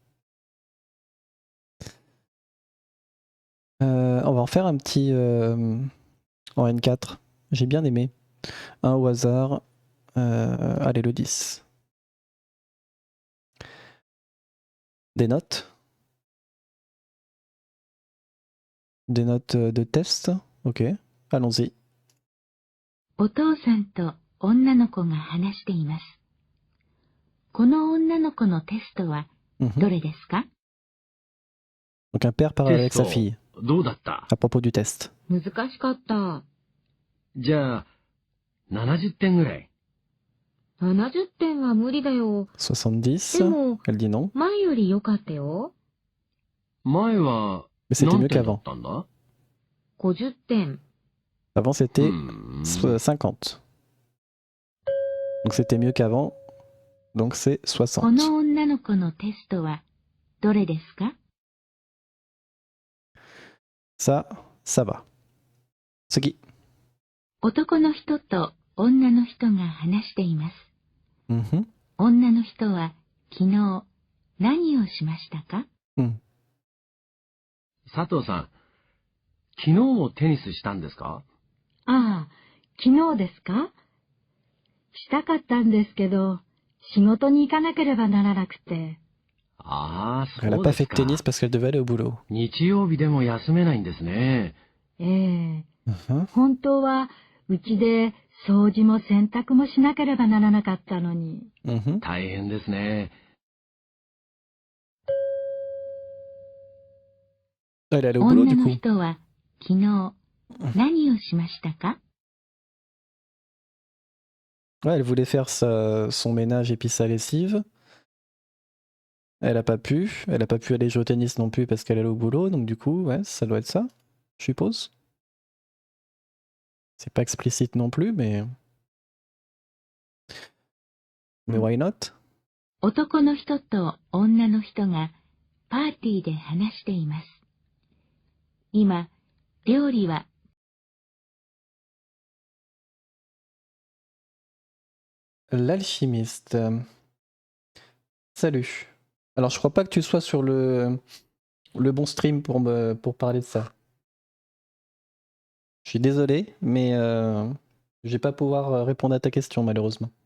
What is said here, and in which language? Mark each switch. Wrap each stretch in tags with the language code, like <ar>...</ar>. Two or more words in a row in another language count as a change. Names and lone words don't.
<fr>On va en faire un petit en N4. J'ai bien aimé. Un au hasard. Allez, le 10. Des notes. Des notes de test. Ok, allons-y.</fr> <ja>お父さんと女の子が話しています。この女の子のテストは Mhm. どれですか？</ja> <fr>Donc un père parle</fr> <ja>テ</ja> <fr>avec</fr> <ja>ス</ja> <fr>sa</fr> <ja>ト</ja> <fr>fille</fr> <ja>どうだった？</ja> <fr>à propos du test.</fr> <ja>難しかった。じゃあ、70点ぐらい。 70点は無理だよ。で 70. も、</ja> <fr>Elle dit non.</fr> <ja>前より良かったよ。前は</ja> <fr>Mais c'était</fr> <ja>何</ja> <fr>mieux</fr> <ja>点だ</ja> <fr>qu'avant.</fr> <ja>ったんだ？ 50点。</ja> <fr>Avant, c'était</fr> <ja>50。</ja> <fr>50. Donc c'était mieux qu'avant. Donc c'est</fr> <ja>こ</ja> <fr>60.</fr> <ja>の女の子のテストはどれですか？</ja> <fr>Ça, ça va. Tsugi.</fr> <ja>男の人と女の人が話しています。 Mhm. 女の人は昨日何をしましたか？ Mm. 佐藤さん、昨日テニスしたんですか？ああ、昨日ですか？したかったんですけど、仕事に行かなければならなくて。ああ、そ</ja> <fr>Elle a</fr> <ja>う</ja> <fr>pas</fr> <ja>です</ja> <fr>fait de</fr> <ja>か。</ja> <fr>tennis parce qu'elle devait aller au boulot.</fr> <ja>日曜日でも休めないんですね。ええ、 Mhm. 本当はうちで掃除も洗濯もしなければならなかったのに。 Mhm. 大変ですね。</ja> <fr>Elle est allée au boulot</fr> <ja>女</ja> <fr>du</fr> <ja>の</ja> <fr>coup.</fr> <ja>人は昨日何をしましたか？</ja> <fr>Ouais, elle voulait faire son ménage et puis sa lessive. Elle a pas pu. Elle a pas pu aller jouer au tennis non plus parce qu'elle est allée au boulot. Donc du coup, ouais, ça doit être ça, je suppose. C'est pas explicite non plus, mais</fr> <en>why not?</en> <ja>男の人と女の人がパーティーで話しています。今、料理は</ja> <fr>L'alchimiste. Salut. Alors, je crois pas que tu sois sur le bon stream pour parler de ça. Je suis désolé, mais je vais pas pouvoir répondre à ta question, malheureusement.</fr>